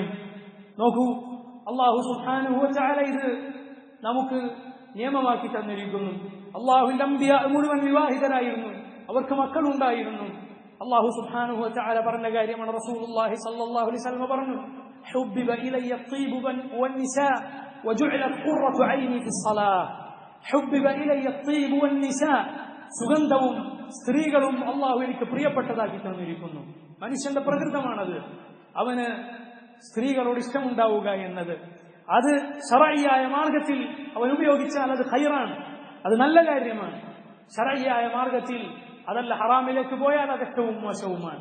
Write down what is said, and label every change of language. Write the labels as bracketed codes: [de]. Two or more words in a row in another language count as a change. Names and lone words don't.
[ml] നോക്കൂ, [ar] الله سبحانه وتعالى [ml] ഇത് നമുക്ക് നിയമമാക്കി തന്നിരിക്കുന്നു. അല്ലാഹുവിന്റെ അംബിയാ മുഴുവൻ വിവാഹിതരായിരുന്നു, അവർക്ക് മക്കളുണ്ടായിരുന്നു. [ar] الله سبحانه وتعالى [ml] പറഞ്ഞ കാര്യമാണ്. [ar] رسول الله صلى الله عليه وسلم പറഞ്ഞു, حبب إلي الطيب والنساء وجعلت قرة عيني في الصلاة. حبب إلي الطيب والنساء, [ml] സുഗന്ധവും സ്ത്രീകളും അല്ലാഹു എനിക്ക് പ്രിയപ്പെട്ടതാക്കി തന്നിരിക്കുന്നു. മനുഷ്യന്റെ പ്രകൃതമാണത്, അവന് സ്ത്രീകളോട് ഇഷ്ടമുണ്ടാവുക എന്നത്. അത് ശറഈയായ മാർഗത്തിൽ അവൻ ഉപയോഗിച്ചാൽ അത് ഖൈറാണ്, അത് നല്ല കാര്യമാണ്. ശറഈയായ മാർഗത്തിൽ അതല്ല, ഹറാമിലേക്ക് പോയാൽ അത് ഏറ്റവും മോശവുമാണ്.